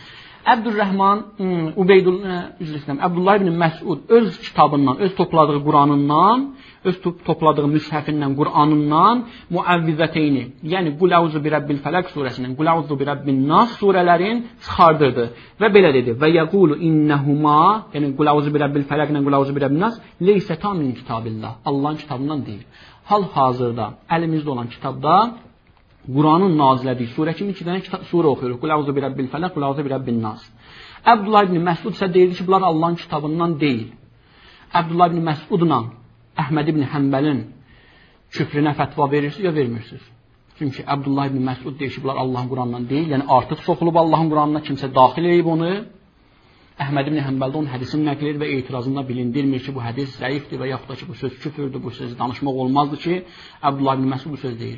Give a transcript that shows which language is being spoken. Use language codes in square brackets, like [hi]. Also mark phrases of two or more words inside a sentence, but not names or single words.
[az] Abdullah ibn Məsud öz kitabından, öz topladığı Quranından, öz topladığı müshəfindən, Quranından muavvizəteyni, yəni Qul-Əuzu bi Rabbil Fələq surəsindən, Qul-Əuzu bi Rabbin Nas surələrin çıxardırdı və belə dedi. [ar] ويقول إنهما, [az] yəni Qul-Əuzu bi Rabbil Fələqlə Qul-Əuzu bi Rabbin Nas [ar] ليستا من كتاب الله, [az] Allahın kitabından deyil. Hal-hazırda əlimizdə olan kitabda Quranın nazilədiyi surə kimi 2 dənə surə oxuyuruq. Qul-Əuzu bi Rabbil Fələq, Qul-Əuzu bi Rabbin Nas. Abdullah ibn Məsud isə deyirdi ki, bunlar Allahın kitabından deyil. Abdullah ibn Məsudla Əhməd ibn Həmbəlin küfrünə fətva verirsiniz ya vermirsiniz? Çünki Abdullah ibn Məsud deyir ki, bunlar Allahın Quranından deyil. Yəni artıq soxulub Allahın Quranına, kimsə daxil edib onu. Əhməd ibn Həmbəldə onun hədisini nəql edir və etirazında bilindirmir ki, bu hədis zəifdir və yaxud da ki, bu söz küfürdür, bu sözü danışmaq olmazdı ki, Abdullah ibn Məsud bu söz deyir.